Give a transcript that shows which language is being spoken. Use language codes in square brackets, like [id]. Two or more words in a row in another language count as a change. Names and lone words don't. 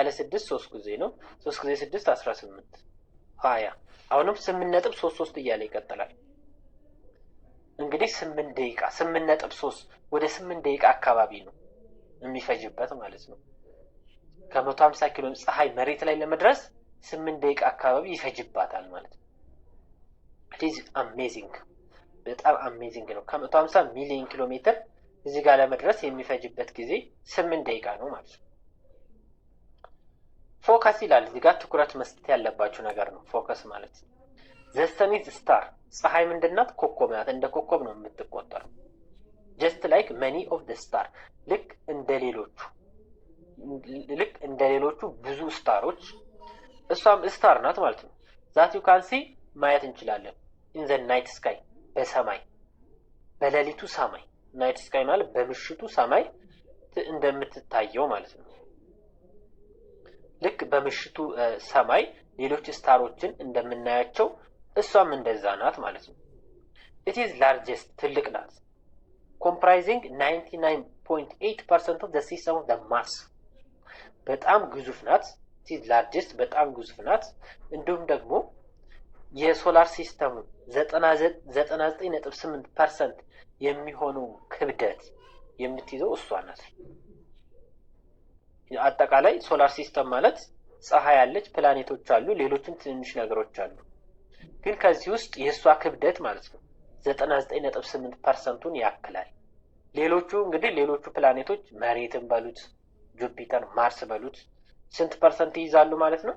[am] ለ6 3 ጊዜ ነው 3 ጊዜ 6 18 20 አሁንም 8 ነጥብ 33 እያለ ይቀጥላል። እንግዲህ 8 ደቂቃ 8 ነጥብ 3 ወደ 8 ደቂቃ አካባቢ ነው የሚፈጅበት ማለት ነው። ከ150 ኪሎ ፀሐይ መሬት ላይ ለመድረስ 8 ደቂቃ አካባቢ ይፈጅባታል ማለት ነው። [en] it is amazing [am] በጣም አሜዚንግ ነው። ከ150 ሚሊዮን ኪሎ ሜትር እዚህ ጋር ለመድረስ የሚፈጅበት ጊዜ 8 ደቂቃ ነው ማለት ነው። ፎከስ ይላል እዚህ ጋር ትኩረት መስጠት ያለባችሁ ነገር ነው። ፎከስ ማለት [en] the sun is star [am] ፀሐይ ምንድናት? ኮከብ ናት። እንደ ኮከብ ነው የምትቆጠረው። [en] just like many of the star [am] ልክ እንደ ሌሎቹ ብዙ ስታሮች እሷም ስታር ናት ማለት ነው። [en] that you can see [am] ማየት እንችላለን [en] in the night sky [am] በሰማይ በሌሊቱ ሰማይ [en] night sky [am] ማለት በምሽቱ ሰማይ እንደምትታየው ማለት ነው። ልክ በምሽቱ ሰማይ ሌሎች ስታሮችን እንደምናያቸው እሷም እንደዛ ናት ማለት ነው። [en] it is largest [am] ትልቅ ናት [en] comprising 99.8% of the system of the Mars [am] በጣም ግዙፍ ናት። [en] it is largest [am] በጣም ግዙፍ ናት። እንዲሁም ደግሞ የሶላር ሲስተሙ 99.8% የሚሆነው ክብደት የምትይዘው እሷ ናት። አጠቃላይ [en] solar system [am] ማለት ፀሐይ አለች፣ ፕላኔቶች አሉ፣ ሌሎችም ትንንሽ ነገሮች አሉ። ግን ከዚህ ውስጥ የእሷ ክብደት ማለት ነው 99.8%ን ያክላል። ሌሎቹ ፕላኔቶች መሬትን በሉት ጁፒተር፣ ማርስ በሉት ስንት ፐርሰንት ይይዛሉ ማለት ነው?